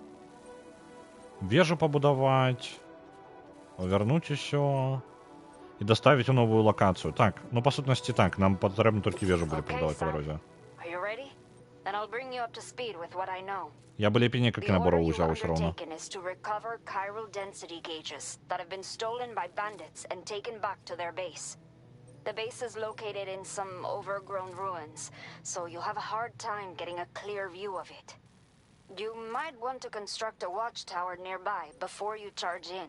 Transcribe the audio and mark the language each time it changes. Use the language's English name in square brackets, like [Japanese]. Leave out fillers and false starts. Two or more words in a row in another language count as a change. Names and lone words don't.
[Belarusian] Вежу пабудаваць. Вярнуць усё. І даставіць у новую лакацыю. Так, ну па сутнасці так, нам патрэбна толькі вежу будзе пабудаваць па дарозе. Я бы лепей некалькі набораў узяў усё роўна. [English] The base is located in some overgrown ruins, so you'll have a hard time getting a clear view of it. You might want to construct a watchtower nearby before you charge in.